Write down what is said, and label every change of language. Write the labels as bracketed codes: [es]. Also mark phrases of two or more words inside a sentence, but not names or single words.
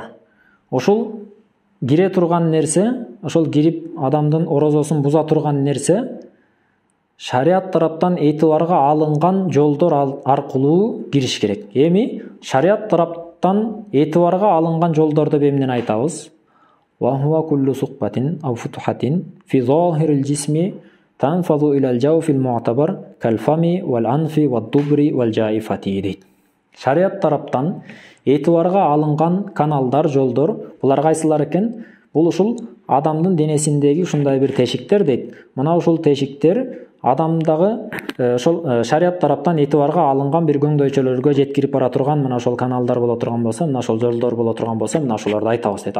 [ky] Ошол кире турган нерсе, ошол кирип адамдын орозосун буза турган нерсе, шарият тараптан этибарга алынган жолдор аркылуу кириш керек. Эми шарият тараптан этибарга алынган жолдор деп эмнени айтабыз? [ar] وهو كل ثقبة أو فتحة في ظاهر الجسم تنفذ إلى الجوف المعتبر كالفم والأنف والدبر والجائفة дейт. [ky] Шарият тараптан этибарга алынган каналдар, жолдор, булар кайсылар экен? Бул ушул адамдын денесиндеги ушундай бир тешиктер дейт. Мына ушул тешиктер адамдагы ошол шарият тараптан этибарга алынган бир көңдөйчөлөргө жеткирип бара турган мына ошол каналдар боло турган болсо, мына ошол жолдор боло турган болсо, мына ошолорду айтабыз дейт.